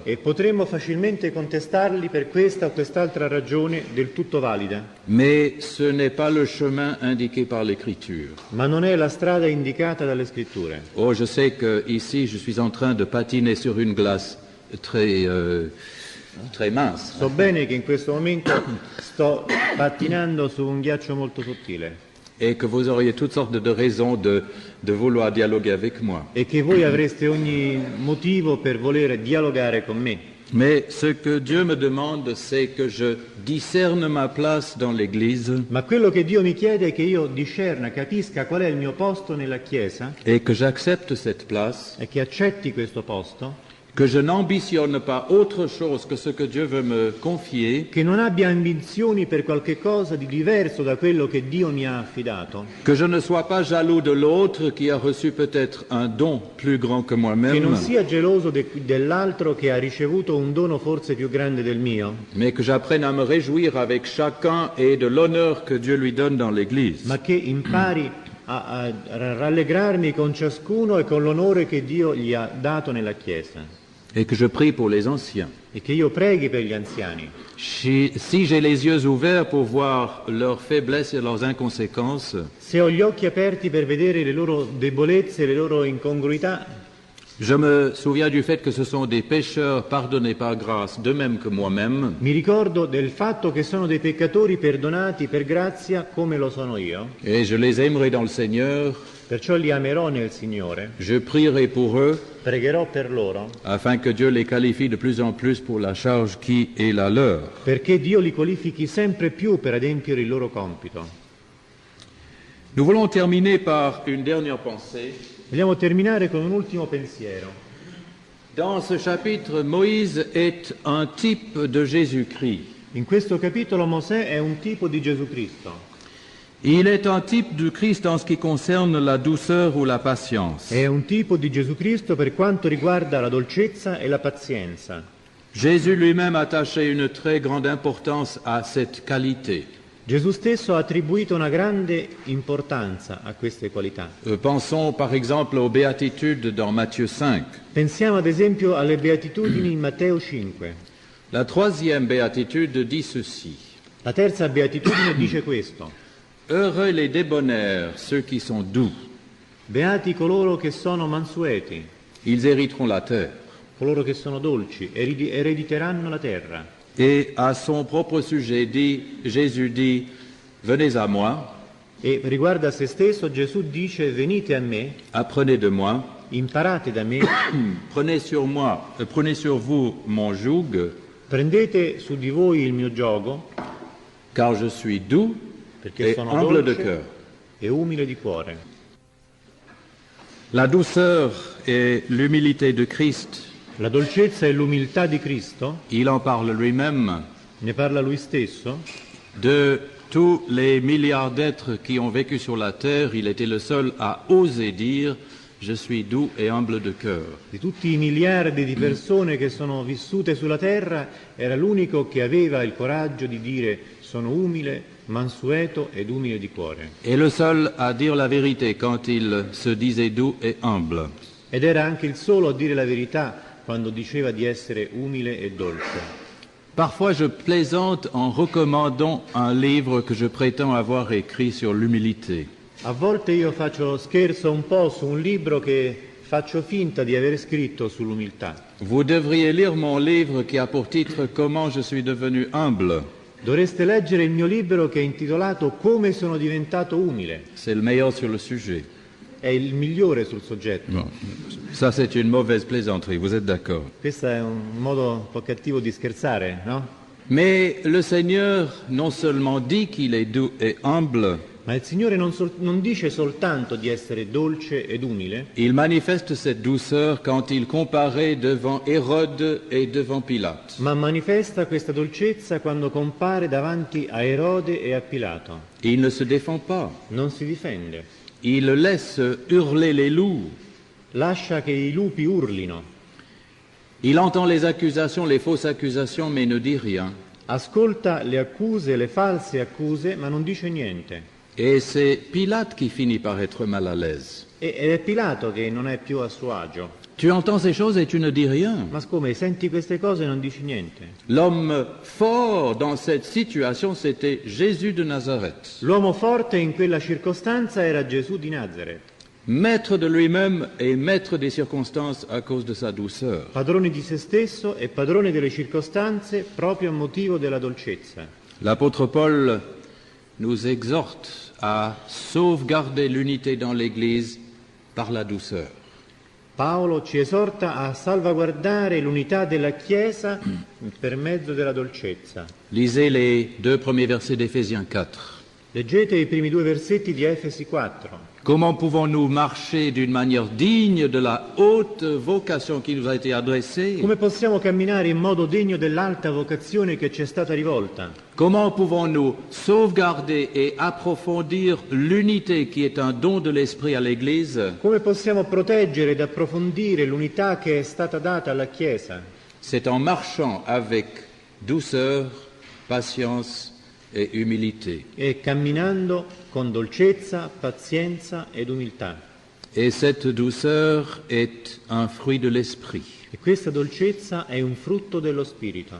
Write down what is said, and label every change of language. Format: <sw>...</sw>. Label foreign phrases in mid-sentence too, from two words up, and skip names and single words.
<it>e potremmo facilmente contestarli per questa o quest'altra ragione del tutto valida.</it> <fr>Mais ce n'est pas le chemin indiqué par l'Écriture.</fr> <it>Ma non è la strada indicata dalle Scritture.</it> <fr>Oh, je sais que ici je suis en train de patiner sur une glace très très mince.</fr> <it>So bene che in questo momento sto pattinando su un ghiaccio molto sottile</it> <fr>Et que vous auriez toutes sortes de raisons de vouloir dialoguer avec moi.</fr> <it>e che voi avreste ogni motivo per voler dialogare con me.</it> <fr>Mais ce que Dieu me demande, c'est que je discerne ma place dans l'Église</fr> <it>Ma quello che Dio mi chiede è che io discerna, capisca qual è il mio posto nella Chiesa</it> <fr>et que j'accepte cette place,</fr> <it>e che accetti questo posto,</it> <fr>que je n'ambitionne pas autre chose que ce que Dieu veut me confier,</fr> <it>che non abbia ambizioni per qualche cosa di diverso da quello che Dio mi ha affidato,</it> <fr>que je ne sois pas jaloux de l'autre qui a reçu peut-être un don plus grand que</fr> <it>che</it> <fr>moi-même,</fr> <it>non sia geloso dell'altro che ha ricevuto un dono forse più grande del mio,</it> <fr>mais que j'apprenne à me réjouir avec chacun et de l'honneur que Dieu lui donne dans l'Église.</fr> <it>ma che impari a rallegrarmi con ciascuno e con l'onore che Dio gli ha dato nella Chiesa.</it> <fr>Et que je prie pour les anciens.</fr> <it>E che io preghi per gli anziani.</it> <fr>Si j'ai les yeux ouverts pour voir leurs faiblesses et leurs inconséquences,</fr> <it>Se ho gli occhi aperti per vedere le loro debolezze e le loro incongruità,</it> <fr>je me souviens du fait que ce sont des pécheurs pardonnés par grâce, de même que moi-même,</fr> <it>mi ricordo del fatto che sono dei peccatori perdonati per grazia come lo sono io,</it> <fr>et je les aimerai dans le Seigneur.</fr> <it>perciò li amerò nel Signore,</it> <fr>Je prierai pour eux</fr> <it>pregherò per loro,</it> <fr>afin que Dieu les qualifie de plus en plus pour la charge qui est la leur.</fr> <it>perché Dio li qualifichi sempre più per adempiere il loro compito.</it> <fr>Nous voulons terminer par une dernière pensée.</fr> <it>Vogliamo terminare con un ultimo pensiero.</it> <fr>Dans ce chapitre, Moïse est un type de Jésus-Christ.</fr> <it>In questo capitolo Mosè è un tipo di Gesù Cristo.</it> <fr>Il est un type de Christ en ce qui concerne la douceur ou la patience.</fr> <it>È un tipo di Gesù Cristo per quanto riguarda la dolcezza e la pazienza.</it> <fr>Jésus lui-même attachait une très grande importance à cette qualité.</fr> <it>Gesù stesso ha attribuito una grande importanza a queste qualità.</it> <fr>Pensons par exemple aux béatitudes dans Matthieu 5.</fr> <it>Pensiamo ad esempio alle beatitudini in Matteo 5.</it> <fr>La troisième béatitude dit ceci.</fr> <it>La terza beatitudine dice questo:</it> <fr>Heureux les débonnaires, ceux qui sont doux,</fr> <it>beati coloro che sono mansueti,</it> <fr>ils hériteront la terre.</fr> <it>coloro che sono dolci, erediteranno la terra.</it> <fr>Et à son propre sujet, Jésus dit, venez à moi,</fr> <it>E riguardo a se stesso Gesù dice: venite a me,</it> <fr>apprenez de moi,</fr> <it>imparate da me,</it> <fr>prenez sur vous mon joug,</fr> <it>prendete su di voi il mio giogo,</it> <fr>car je suis doux</fr> <it>perché</it> <fr>et</fr> <it>sono</it> <fr>humble de</fr> <it>dolce</it> <fr>cœur.</fr> <it>e umile di cuore.</it> <fr>La douceur et l'humilité de Christ,</fr> <it>La dolcezza e l'umiltà di Cristo,</it> <fr>il en parle lui-même,</fr> <it>ne parla lui stesso,</it> <fr>de tous les milliards d'êtres qui ont vécu sur la terre, il était le seul à oser dire « Je suis doux et humble de cœur ».</fr> <it>di tutti i miliardi di persone che sono vissute sulla terra, era l'unico che aveva il coraggio di dire: sono umile, mansueto ed umile di cuore.</it> <fr>Et le seul à dire la vérité quand il se disait doux et humble.</fr> <it>Ed era anche il solo a dire la verità quando diceva di essere umile e dolce.</it> <fr>Parfois je plaisante en recommandant un livre que je prétends avoir écrit sur l'humilité.</fr> <it>A volte io faccio scherzo un po' su un libro che faccio finta di aver scritto sull'umiltà.</it> <fr>Vous devriez lire mon livre qui a pour titre « Comment je suis devenu humble ».</fr> <it>Dovreste leggere il mio libro che è intitolato Come sono diventato umile.</it> <fr>C'est le meilleur sur le sujet.</fr> <it>È il migliore sul soggetto.</it> <fr>Bon. Ça c'est une mauvaise plaisanterie, vous êtes d'accord?</fr> <it>Questo è un modo un po' cattivo di scherzare, no?</it> <fr>Mais le Seigneur non seulement dit qu'il est doux et humble,</fr> <it>Ma il Signore non dice soltanto di essere dolce ed umile,</it> <fr>il manifeste cette douceur quand il comparait devant Hérode et devant Pilate.</fr> <it>ma manifesta questa dolcezza quando compare davanti a Erode e a Pilato.</it> <fr>Il ne se défend pas.</fr> <it>Non si difende.</it> <fr>Il laisse hurler les loups.</fr> <it>Lascia che i lupi urlino.</it> <fr>Il entend les accusations, les fausses accusations, mais ne dit rien.</fr> <it>Ascolta le accuse, le false accuse, ma non dice niente.</it> <fr>Et c'est Pilate qui finit par être mal à l'aise.</fr> <it>Ed è Pilato che non è più a suo agio.</it> <fr>Tu entends ces choses et tu ne dis rien.</fr> <it>Ma come, senti queste cose e non dici niente?</it> <fr>L'homme fort dans cette situation, c'était Jésus de Nazareth.</fr> <it>L'uomo forte in quella circostanza era Gesù di Nazareth.</it> <fr>maître de lui-même et maître des circonstances à cause de sa douceur.</fr> <it>Padrone di se stesso e padrone delle circostanze proprio a motivo della dolcezza.</it> <fr>L'apôtre Paul nous exhorte à sauvegarder l'unité dans l'Église par la douceur.</fr> <it>Paolo ci esorta a salvaguardare l'unità della Chiesa per mezzo della dolcezza.</it> <fr>Lisez les 2 premiers versets d'Éphésiens 4.</fr> <it>Leggete i primi 2 versetti di Efesi 4.</it> <fr>Comment pouvons-nous marcher d'une manière digne de la haute vocation qui nous a été adressée?</fr> <it>Come possiamo camminare in modo degno dell'alta vocazione che ci è stata rivolta?</it> <fr>Comment pouvons-nous sauvegarder et approfondir l'unité qui est un don de l'Esprit à l'Église?</fr> <it>Come possiamo proteggere ed approfondire l'unità che è stata data alla Chiesa?</it> <fr>C'est en marchant avec douceur, patience et humilité.</fr> <it>E camminando con dolcezza, pazienza ed umiltà.</it> <fr>Et cette douceur est un fruit de l'Esprit.</fr> <it>E questa dolcezza è un frutto dello Spirito.</it>